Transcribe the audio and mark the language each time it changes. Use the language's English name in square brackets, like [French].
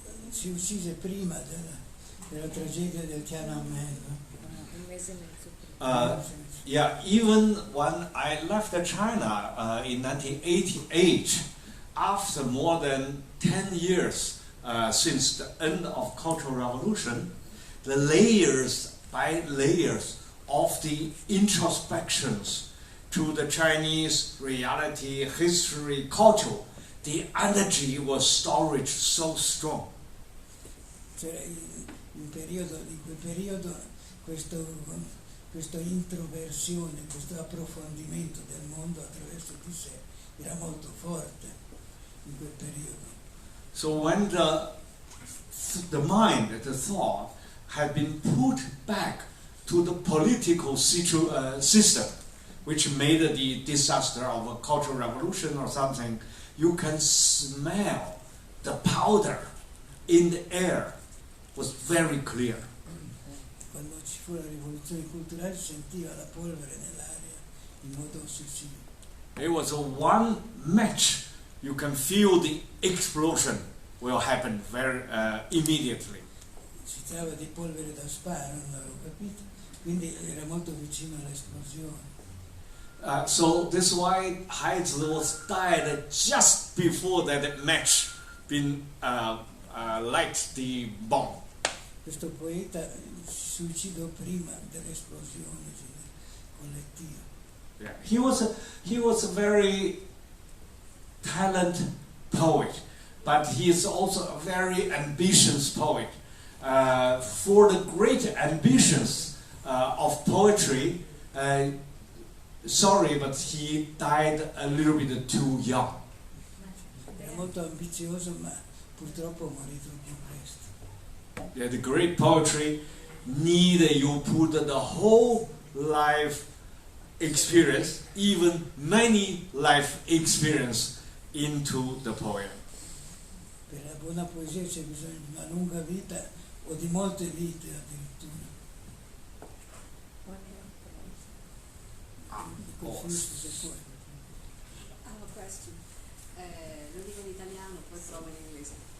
[Italian] si uccise prima della tragedia del Tiananmen. Un mese e mezzo prima. [English] Yeah, even when I left China in 1988, after more than 10 years since the end of Cultural Revolution, the layers by layers of the introspections to the Chinese reality, history, culture, the energy was storage so strong. [Italian] C'era in quel periodo questa introversione, questo approfondimento del mondo attraverso di sé era molto forte in quel periodo. [English] So when the mind, the thought, had been put back to the political system, which made the disaster of a cultural revolution or something, you can smell the powder in the air was very clear. [Italian] Quando ci fu la rivoluzione culturale si sentiva la polvere nell'aria in modo ossessivo. [English] It was a one match. You can feel the explosion will happen very immediately. [Italian] Si trattava di polvere da sparo, non avevo capito, quindi era molto vicino all'esplosione. [English] So this is why Haizi was died just before that match been light the bomb. [Italian] Questo poeta si suicidò prima dell'esplosione collettiva. [English] Yeah. He was a very talented poet, but he is also a very ambitious poet. For the great ambitions of poetry, sorry, but he died a little bit too young. [Italian] Era molto ambizioso, ma purtroppo morì troppo presto. [English] Yeah, the great poetry need you put the whole life experience, even many life experience into the poem. [Italian] Per la buona poesia c'è bisogno di una lunga vita o di molte vite addirittura. Se può. [English] I have a question. [Italian] Lo dico in italiano, poi provo in inglese.